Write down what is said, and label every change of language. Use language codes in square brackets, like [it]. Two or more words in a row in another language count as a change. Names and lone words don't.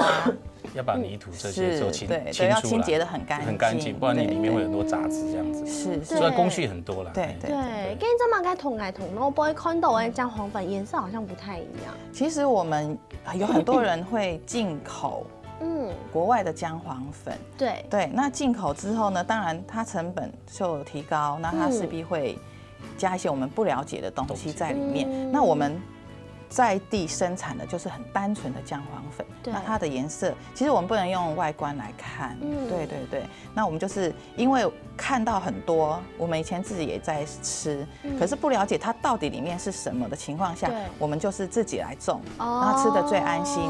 [zh] 要把泥土這些都清出來，要清潔得很乾淨，不然你裡面會有很多雜質這樣子。是，所以工序很多啦。對，跟這麼該同，我不會看到的薑黃粉顏色好像不太一樣。其實我們有很多人會進口国外的姜黄粉。对，那进口之后呢，当然它成本就提高，那它势必会加一些我们不了解的东西在里面。那我们在地生产的就是很单纯的姜黄粉，那它的颜色其实我们不能用外观来看，对，那我们就是因为看到很多，我们以前自己也在吃，可是不了解它到底里面是什么的情况下，我们就是自己来种，然后吃得最安心。